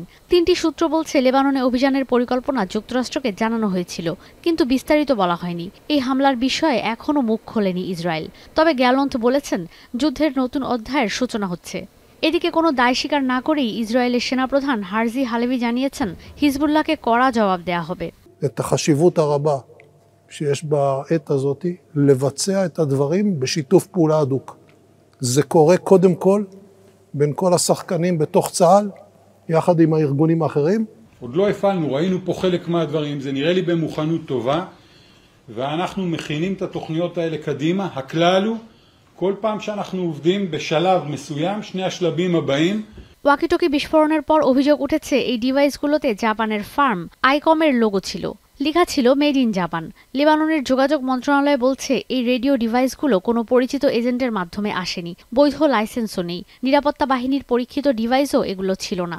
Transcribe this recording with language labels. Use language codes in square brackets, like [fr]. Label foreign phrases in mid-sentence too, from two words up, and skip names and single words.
[bn] 3টি সূত্র বলছে, লেবাননে অভিযানের পরিকল্পনা যুক্তরাষ্ট্রকে জানানো হয়েছিল, কিন্তু বিস্তারিত বলা হয়নি। এই হামলার বিষয়ে এখনও মুখ খোলেনি ইসরায়েল। তবে গ্যালন্ত বলেছেন, যুদ্ধের নতুন অধ্যায়ের সূচনা হচ্ছে। এদিকে কোনো দায় স্বীকার না করেই ইসরায়েলের সেনাপ্রধান হারজি হালেভি জানিয়েছেন, হিজবুল্লাহকে কড়া জবাব দেয়া হবে। [he] שיש בעת הזאת לבצע את הדברים בשיתוף פעולה הדוק. זה קורה קודם כל בין כל השחקנים בתוך צה"ל, יחד עם הארגונים האחרים. עוד לא הפעלנו, ראינו פה חלק מהדברים, זה נראה לי במוכנות טובה, ואנחנו מכינים את התוכניות האלה קדימה. הכלל הוא, כל פעם שאנחנו עובדים בשלב מסוים, שני השלבים הבאים, [bn] ওয়াকিটকি বিস্ফোরণের পর অভিযোগ উঠেছে, এই ডিভাইসগুলোতে জাপানের ফার্ম আইকমের লোগো ছিল, লেখা ছিল [en] made in Japan. [bn] লেবাননের যোগাযোগ মন্ত্রণালয় বলছে, এই রেডিও ডিভাইসগুলো কোনো পরিচিত এজেন্টের মাধ্যমে আসেনি, বৈধ লাইসেন্সও নেই, নিরাপত্তা বাহিনীর পরীক্ষিত ডিভাইসও এগুলো ছিল না।